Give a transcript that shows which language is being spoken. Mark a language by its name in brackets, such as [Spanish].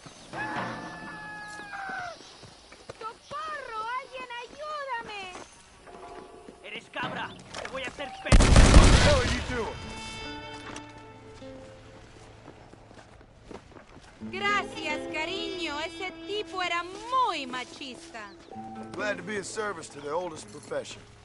[Spanish] ¡Socorro! ¡Alguien ayúdame! Eres cabra. Te voy a hacer [English] What the hell are you doing? [Spanish] Gracias, cariño. Ese tipo era muy machista. [English] Glad to be of service to the oldest profession.